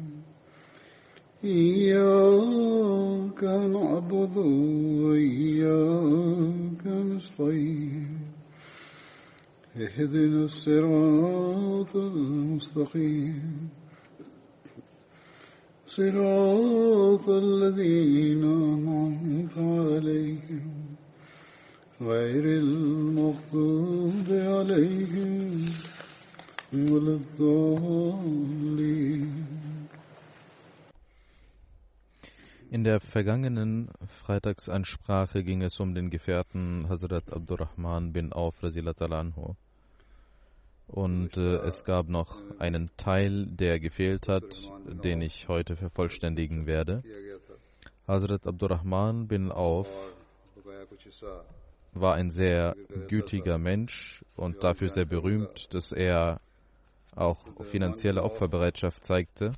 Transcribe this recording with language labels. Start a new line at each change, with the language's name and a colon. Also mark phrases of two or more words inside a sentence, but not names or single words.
Arabic: إياك نعبد وإياك نستعين اهدنا الصراط المستقيم صراط الذين أنعمت عليهم غير المغضوب عليهم ولا الضالين.
German: In der vergangenen Freitagsansprache ging es um den Gefährten Hazrat Abdurrahman bin Auf
Arabic: رضي الله عنه.
German: Und es gab noch einen Teil, der gefehlt hat, den ich heute vervollständigen werde. Hazrat Abdurrahman bin Auf war ein sehr gütiger Mensch und dafür sehr berühmt, dass er auch finanzielle Opferbereitschaft zeigte.